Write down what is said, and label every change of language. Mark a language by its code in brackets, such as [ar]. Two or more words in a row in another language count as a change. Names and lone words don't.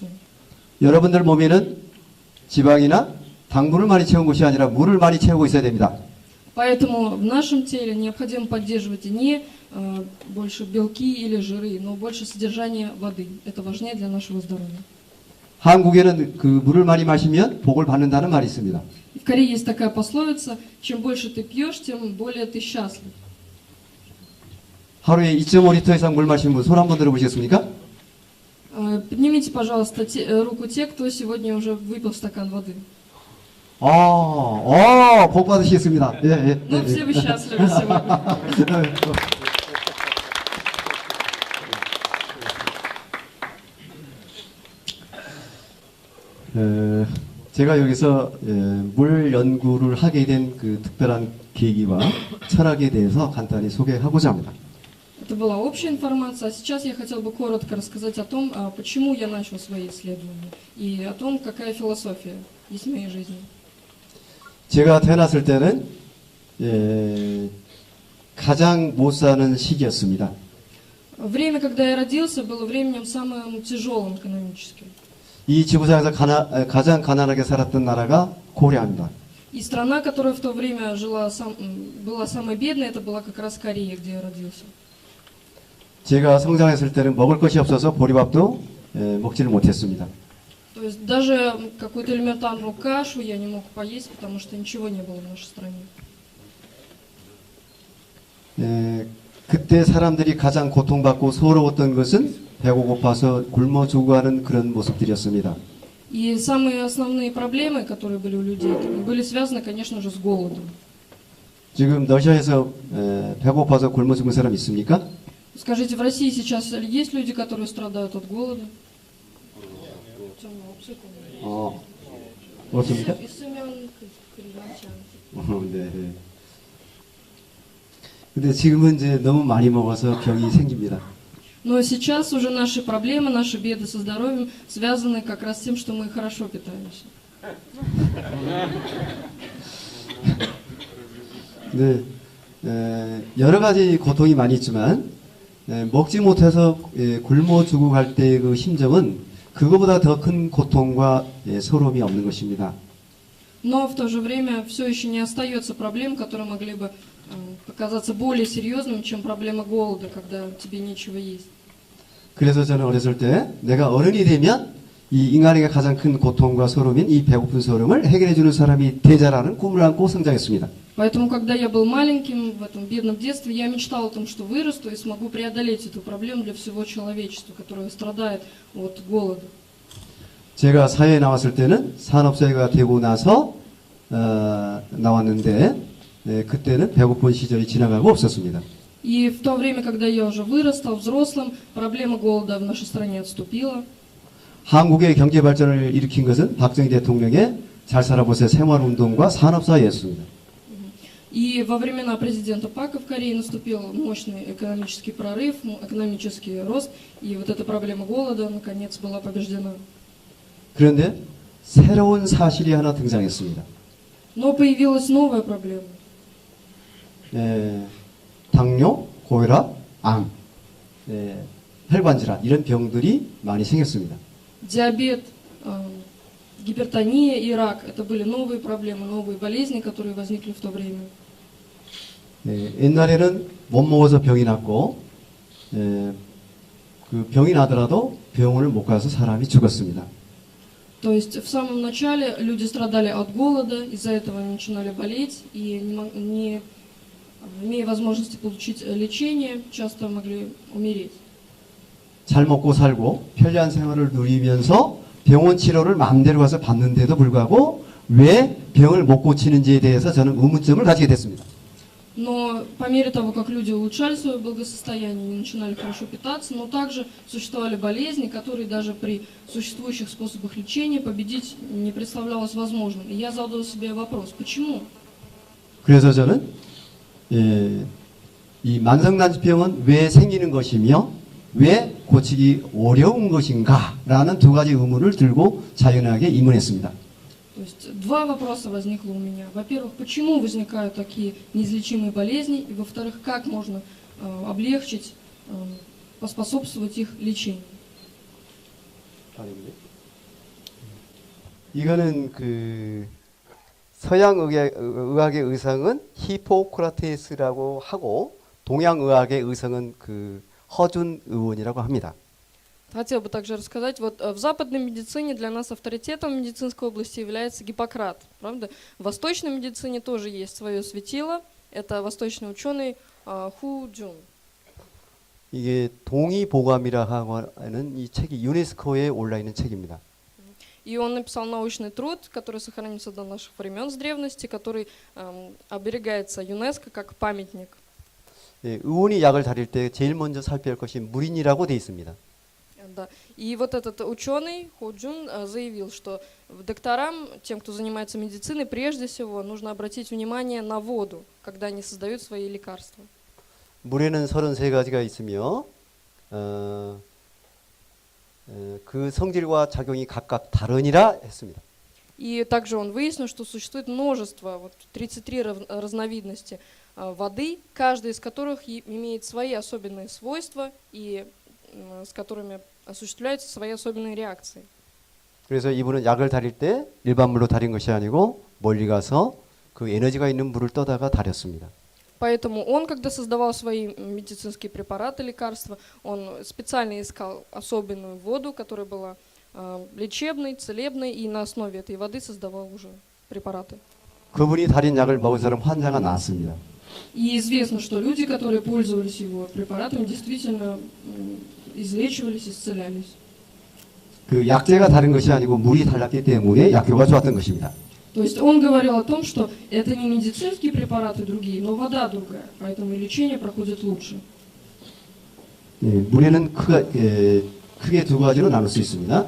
[ko] 여러분들 몸에는 지방이나 당분을 많이 채운 것이 아니라 물을 많이 채우고 있어야 됩니다. [ru] Поэтому в нашем теле необходимо поддерживать не больше белки или жиры, но больше содержание воды. Это важнее для нашего здоровья. [ko] 한국에는 그 물을 많이 마시면 복을 받는다는 말이 있습니다. [ru] В Корее есть такая пословица: чем больше ты пьешь, тем более ты счастлив. [ko] 하루에 2.5리터 이상 물 마시는 분 손 한번 들어보시겠습니까? [ru] Поднимите, пожалуйста, руку те, кто сегодня уже выпил стакан воды. [ko] 복 받으시겠습니다. 예. [ru] Ну, все вы счастливы сегодня. [ko] 제가 여기서 물 연구를 하게 된 그 특별한 계기와 철학에 대해서 간단히 소개하고자 합니다. [ru] Это была общая информация, а сейчас я хотел бы коротко рассказать о том, почему я начал свои исследования, и о том, какая философия есть в моей жизни. [ko] 제가 태어났을 때는 가장 못 사는 시기였습니다. [ru] Время, когда я родился, было временем самым тяжелым экономически. [ko] 이 지구상에서 가장 가난하게 살았던 나라가 코리아입니다. [ru] И страна, которая в то время была самой бедной, это была как раз Корея, где я родился. [ko] 제가 성장했을 때는 먹을 것이 없어서 보리밥도 먹지를 못했습니다. [ru] То есть даже какую-то элементарную кашу я не мог поесть, потому что ничего не было в нашей стране. [ko] 그때 사람들이 가장 고통받고 서러웠던 것은 배고 고파서 굶어 죽어가는 그런 모습들이었습니다. [ru] И самые основные проблемы, которые были у людей, были связаны, конечно же, с голодом. [ko] 지금 러시아에서 배고파서 굶어 죽은 사람 있습니까? [ru] Скажите, в России сейчас есть люди, которые страдают от голода? [ko] 없습니까? 있으면 그리지 않죠. 네. 근데 지금은 이제 너무 많이 먹어서 병이 생깁니다. [ru] Но сейчас уже наши проблемы, наши беды со здоровьем связаны как раз с тем, что мы хорошо питаемся. [ko] 네, 여러 가지 고통이 많이 있지만 먹지 못해서 굶어 죽어갈 때 그 심정은 그거보다 더 큰 고통과 서러움이 없는 것입니다. [ru] Но в то же время все еще не остается проблем, которые могли бы показаться более серьезными, чем проблема голода, когда тебе нечего есть. [ko] 그래서 저는 어렸을 때 내가 어른이 되면 이 인간에게 가장 큰 고통과 서러움인 이 배고픈 서러움을 해결해 주는 사람이 되자라는 꿈을 안고 성장했습니다. [ru] Поэтому, когда я был маленьким, в этом бедном детстве, я мечтал о том, что вырасту и смогу преодолеть эту проблему для всего человечества, которое страдает от голода. [ko] 제가 사회에 나왔을 때는 산업사회가 되고 나서 나왔는데 그때는 배고픈 시절이 지나가고 없었습니다. [ru] И в то время, когда я уже вырос, стал взрослым, проблема голода в нашей стране отступила. [ko] 한국의 경제 발전을 일으킨 것은 박정희 대통령의 잘 살아보세요 생활운동과 산업사회였습니다. [ru] И во времена президента Пака в Корее наступил мощный экономический прорыв, экономический рост, и вот эта проблема голода, наконец, была побеждена. [ko] 그런데 새로운 사실이 하나 등장했습니다. [ru] Но появилась новая проблема. [ko] 당뇨, 고혈압, 암, 혈관질환 이런 병들이 많이 생겼습니다. [ru] Диабет, гипертония и рак – это были новые проблемы, новые болезни, которые возникли в то время. [ko] 옛날에는 못 먹어서 병이 났고 그 병이 나더라도 병원을 못 가서 사람이 죽었습니다. [ru] То есть в самом начале люди страдали от голода, из-за этого они начинали болеть, и не имея возможности получить лечение, часто могли умереть. [ko] 잘 먹고 살고 편리한 생활을 누리면서 병원 치료를 마음대로 가서 받는데도 불구하고 왜 병을 못 고치는지에 대해서 저는 의문점을 가지게 됐습니다. [ru] Но по мере того, как люди улучшали свое благосостояние, они начинали хорошо питаться, но также существовали болезни, которые даже при существующих способах лечения победить не представлялось возможным. И я задал себе вопрос, почему? [ko] 그래서 저는 이 만성난치병은 왜 생기는 것이며 왜 고치기 어려운 것인가라는 두 가지 의문을 들고 자연하게 입문했습니다. [ru] То есть два вопроса возникло у меня. Во-первых, почему возникают такие неизлечимые болезни? И во-вторых, как можно облегчить, поспособствовать их лечению? [ko] 이거는 그 서양 의학의 의성은 히포크라테스라고 하고 동양 의학의 의성은 그 허준 의원이라고 합니다. [ru] Хотел бы также рассказать, вот в западной медицине для нас авторитетом в медицинской области является Гиппократ, правда? В восточной медицине тоже есть свое светило, это восточный ученый Ху Джун. [ko] 이게 동의보감이라 하는 이 책이 유네스코에 올라 있는 책입니다. [ru] И он написал научный труд, который сохранился до наших времен с древности, который оберегается ЮНЕСКО как памятник. [ko] 예, 의원이 약을 다릴 때 제일 먼저 살펴야 할 것이 물인이라고 돼 있습니다. [ru] Да. И вот этот ученый Ху Джун заявил, что докторам, тем, кто занимается медициной, прежде всего нужно обратить внимание на воду, когда они создают свои лекарства. [ko] 물에는 33가지가 있으며 그 성질과 작용이 각각 다르니라 했습니다. [ru] И также он выяснил, что существует множество, вот 33 разновидности воды, каждая из которых имеет свои особенные свойства и с которыми осуществляются свои особенные реакции. [ko] 그래서 이분은 약을 다릴 때 일반 물로 다린 것이 아니고 멀리 가서 그 에너지가 있는 물을 떠다가 다렸습니다. [ru] Поэтому он, когда создавал свои медицинские препараты, лекарства, он специально искал особенную воду, которая была лечебной, целебной, и на основе этой воды создавал уже препараты. [ko] 그분이 다린 약을 먹은 사람 환자가 나았습니다. [ru] И известно, что люди, которые пользовались его препаратами, действительно излечивались, исцелялись. [ko] 그 약재가 다른 것이 아니고 물이 달랐기 때문에 약효가 좋았던 것입니다. [ru] То есть он говорил о том, что это не медицинские препараты другие, но вода другая, поэтому и лечение проходит лучше. [ko] 예, 물에는 크게 두 가지로 나눌 수 있습니다.